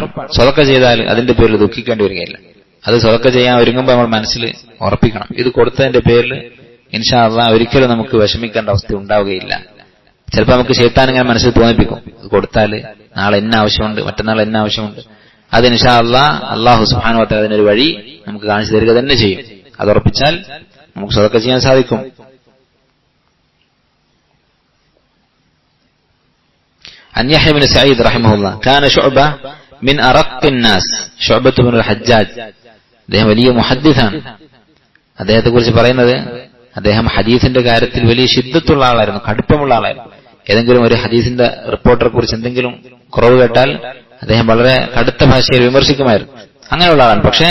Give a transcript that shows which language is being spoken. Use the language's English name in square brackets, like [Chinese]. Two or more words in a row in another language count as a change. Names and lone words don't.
[Malayalam] സദഖ ചെയ്താൽ അതിന്റെ പേരിൽ ദുഃഖിക്കേണ്ടി വരികയില്ല. അത് സദഖ ചെയ്യാൻ ഒരുങ്ങുമ്പോൾ നമ്മൾ മനസ്സിൽ ഉറപ്പിക്കണം, ഇത് കൊടുത്തതിന്റെ പേരിൽ [Arabic] إن شاء الله [Malayalam] ഒരിക്കലും നമുക്ക് വിഷമിക്കേണ്ട അവസ്ഥ ഉണ്ടാവുകയില്ല. ചിലപ്പോൾ നമുക്ക് ശൈത്താൻ ഇങ്ങനെ മനസ്സിൽ തോന്നിപ്പിക്കും, ഇത് കൊടുത്താൽ നാളെ എന്ന ആവശ്യമുണ്ട്, മറ്റന്നാൾ എന്ന ആവശ്യമുണ്ട്. അത് [Arabic] إن شاء الله الله سبحانه وتعالى [Malayalam] അതിനൊരു വഴി നമുക്ക് കാണിച്ചു തരിക തന്നെ ചെയ്യും. അത് ഉറപ്പിച്ചാൽ നമുക്ക് സദഖ ചെയ്യാൻ സാധിക്കും. [Arabic] عن يحيى بن سعيد رحمه الله كان شعبة من أرق الناس. [Malayalam] شعبة بن الحجاج അദ്ദേഹം വലിയ മുഹദ്ദിസാണ്. അദ്ദേഹത്തെ കുറിച്ച് പറയുന്നത്, അദ്ദേഹം ഹദീസിന്റെ കാര്യത്തിൽ വലിയ ശിദ്ദത്തുള്ള ആളായിരുന്നു, കടുപ്പമുള്ള ആളായിരുന്നു. ഏതെങ്കിലും ഒരു ഹദീസിന്റെ റിപ്പോർട്ടറെ കുറിച്ച് എന്തെങ്കിലും കുറവ് കേട്ടാൽ അദ്ദേഹം വളരെ കടുത്ത ഭാഷയിൽ വിമർശിക്കുമായിരുന്നു. അങ്ങനെയുള്ള ആളാണ്.